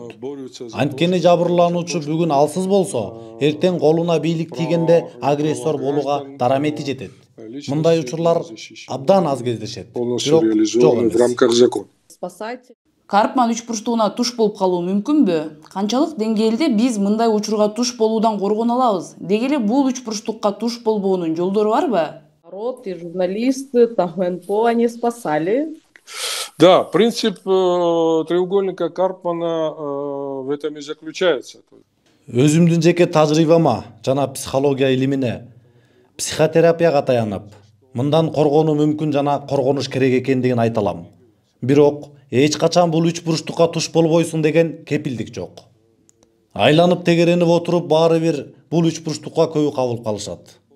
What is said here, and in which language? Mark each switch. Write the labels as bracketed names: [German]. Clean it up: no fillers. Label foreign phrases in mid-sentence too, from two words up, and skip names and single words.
[Kyrgyz] Анткени жабырлануучу бүгүн алсыз болсо, эртең колуна бийлик тийгенде агрессор болууга дарамети жетет. Мындай учурлар абдан аз кездешет. Бирок жок эмес. Спасатель. Карпман үч бурчтугуна туш болуп калуу мүмкүнбү? Канчалык деңгээлде биз мындай учурга туш болуудан коргоно алабыз? Деги эле бул үч бурчтукка туш болбоонун жолдору барбы? [Russian] Народ и журналисты, там НПО, они спасали. Да, принцип треугольника Карпмана в этом и заключается. [Kyrgyz] Өзүмдүн жеке тажрыйбама жана психология илимине, психотерапияга таянып, мындан коргонуу мүмкүн жана коргонуш керек экендигин айта алам. Бирок эч качан бул үч бурчтукка туш болбойсуң деген кепилдик жок. Айланып тегеренип отуруп баары бир бул үч бурчтукка көбү кабыл калышат.